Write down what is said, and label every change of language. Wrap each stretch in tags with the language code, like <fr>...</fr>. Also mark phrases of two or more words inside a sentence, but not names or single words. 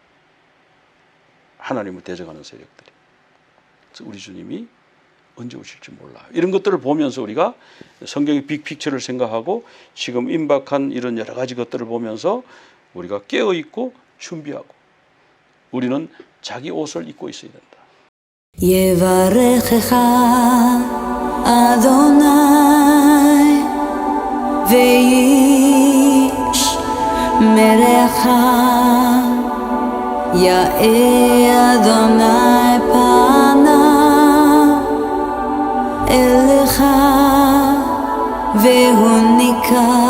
<ko>하나님을 대적하는 세력들이. 그래서 우리 주님이 언제 오실지 몰라요. 이런 것들을 보면서 우리가 성경의 빅픽처를 생각하고 지금 임박한 이런 여러 가지 것들을 보면서 우리가 깨어있고 준비하고 우리는 자기 옷을 입고 있어야 된다.</ko> <he>יברכך אדוני וישמרך יאה אדוני פניו אליך והוניקה</he>